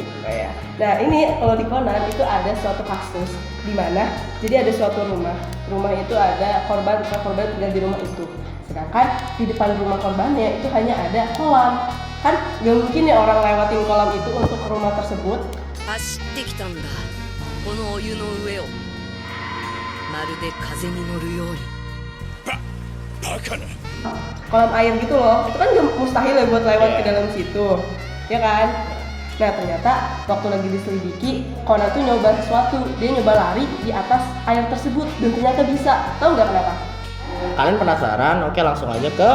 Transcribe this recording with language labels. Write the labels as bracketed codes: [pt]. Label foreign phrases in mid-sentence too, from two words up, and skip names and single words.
[id] Nah, ini kalau di Conan itu ada suatu kasus di mana jadi ada suatu rumah itu ada korban tinggal di rumah itu. Sedangkan di depan rumah korbannya itu hanya ada kolam. Kan gak mungkin ya orang lewatin kolam itu untuk ke rumah tersebut. [ja] 走ってきたんだ。このお湯の上を。まるで風に乗るように。 [id] Kolam air gitu loh, itu kan gak mustahil ya buat lewat ke dalam situ, ya kan? Nah, ternyata waktu lagi diselidiki, Conan tuh nyoba sesuatu, dia nyoba lari di atas air tersebut dan ternyata bisa. Tahu nggak kenapa? Kalian penasaran? Oke, langsung aja ke